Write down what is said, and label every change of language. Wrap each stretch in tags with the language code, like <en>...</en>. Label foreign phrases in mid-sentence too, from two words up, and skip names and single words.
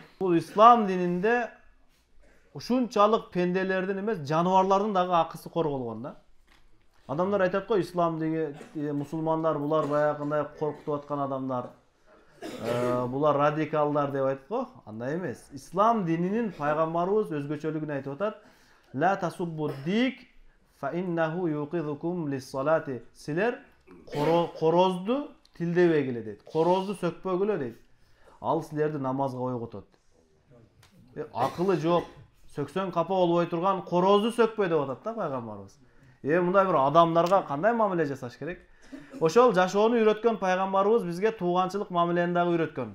<ky>Бул ислам дининде ушунчалык пенделердин эмес, жаныбарлардын дагы акысы корголгон да. Адамдар айтат го, ислам деген мусулмандар булар баягындай коркутуп аткан адамдар. Булар радикалдар деп айтат го. Андай эмес. Ислам дининин пайгамбарыбыз өзгөчөлүгүн айтып атат.</ky> <ar>لا تسبوا الديك فإنه يوقظكم للصلاة.</ar> <ky>Силер корозду тилдебегиле дейт. Корозду сөкпөгүлө дейт. Ал силерди намазга ойготот. Акылы жок, сөксөң капа болбой турган корозду сөкпөй деп атат да пайгамбарыбыз. Мындай бир адамдарга кандай мамиле жасаш керек? Ошол жашоону үйрөткөн пайгамбарыбыз бизге тууганчылык мамилени дагы үйрөткөн.</ky>